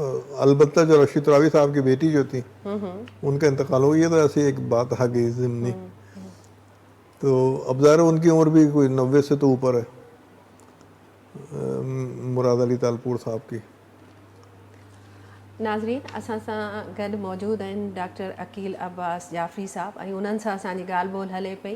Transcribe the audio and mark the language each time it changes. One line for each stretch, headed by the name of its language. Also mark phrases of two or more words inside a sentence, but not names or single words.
Urdu: اور البتہ جو رشید ترابی صاحب کی بیٹی جو تھی ان کا انتقال ہو گیا، تو ایسی ایک بات آ گئی ضمنی، تو اب ظاہر ان کی عمر بھی کوئی 90 سے تو اوپر ہے مراد علی تالپور صاحب کی۔
Sindhi: ناظرین اساں سان گڈ موجود ہیں ڈاکٹر عقیل عباس जाफ़री साहब، ऐं उन्हनि सां असांजी ॻाल्हि ॿोल हले पई।